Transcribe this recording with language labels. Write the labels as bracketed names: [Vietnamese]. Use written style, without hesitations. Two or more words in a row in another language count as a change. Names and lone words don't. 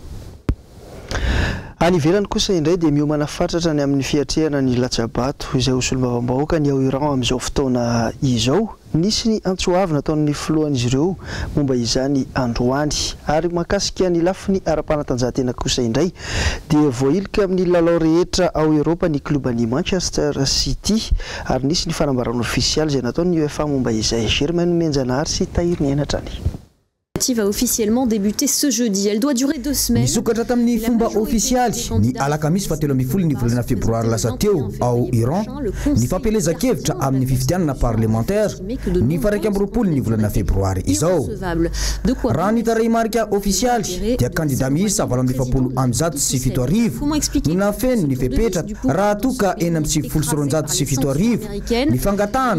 [Malagasy] any ivelany kosa indray dia miomana fatratra ny amin'ny fiatrehana ny latsabato izay hosolom-bavam-bahoaka ny ao Iran amin'izao fotoana izao nisy ny antsoavy nataon'ny filohan'izy ireo momba izany androany ary makasika ny lafiny ara-panatanjahantena kosa indray dia voailika amin'ny lalao rehetra ao Europa ny klubany Manchester City ary nisy ny fanambarana ofisialy izay nataon'ny UEFA momba izay Germaine Menjanary sy Tahir Nianatrany [French] va officiellement débuter ce jeudi. Elle doit durer 2 semaines. [Malagasy] Nisokatra tamin'ny fomba ofisialy ny alakamisy fahatelo ambin'ny folo ny volana febroary lasa teo ao Iran ny fampelezan-kevitra amin'ny fifidianana parlementaire ny faraika amby roapolo ny volana febroary izao raha ny tarehy marika ofisialy dia kandida miisa valo amby efapolo amby zato sy fito arivo no nafeno ny fepetraka raha toka eny amby sivifolo sy roanjato sy fito arivo ny fangatahana